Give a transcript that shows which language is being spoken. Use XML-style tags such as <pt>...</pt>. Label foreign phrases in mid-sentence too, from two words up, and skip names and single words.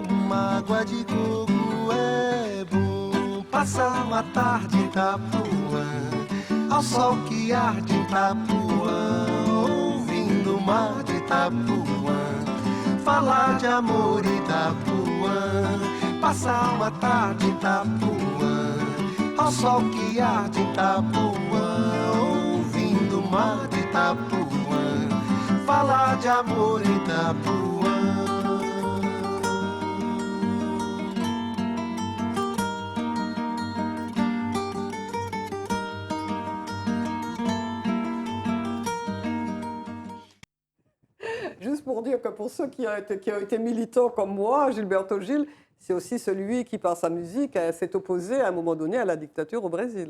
<pt>uma água de coco é bom, passar uma tarde em Itapuã, ao sol que arde em Itapuã, ouvindo o mar de Itapuã, falar de amor em Itapuã, passar uma tarde em Itapuã, ao sol que arde em Itapuã, ouvindo o mar de Itapuã, falar de amor em Itapuã.</pt> <fr>Juste pour dire que pour ceux qui ont été militants comme moi, Gilberto Gil, c'est aussi celui qui, par sa musique, s'est opposé à un moment donné à la dictature au Brésil.</fr>